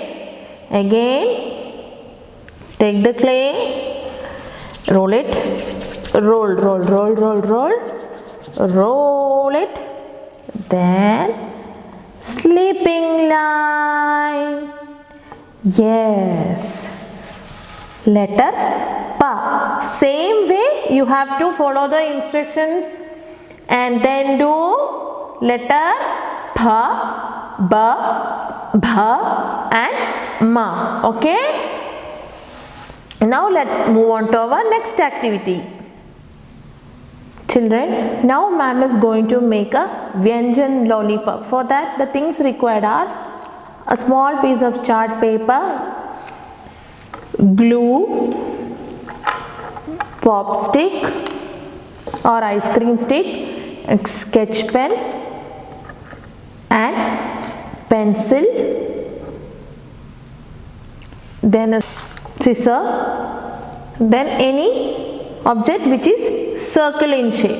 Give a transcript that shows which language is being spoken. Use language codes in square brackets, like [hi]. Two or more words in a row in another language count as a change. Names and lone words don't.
[en] Again, take the clay, roll it, roll, roll, roll, roll, roll, roll it, then sleeping line. Yes, letter pa. Same way you have to follow the instructions and then do letter pha, ba, bha and ma. Okay? Now let's move on to our next activity. Children, now ma'am is going to make a Vyanjan lollipop. For that, the things required are a small piece of chart paper, glue, pop stick or ice cream stick, a sketch pen and pencil, then a scissor, then any object which is circle in shape.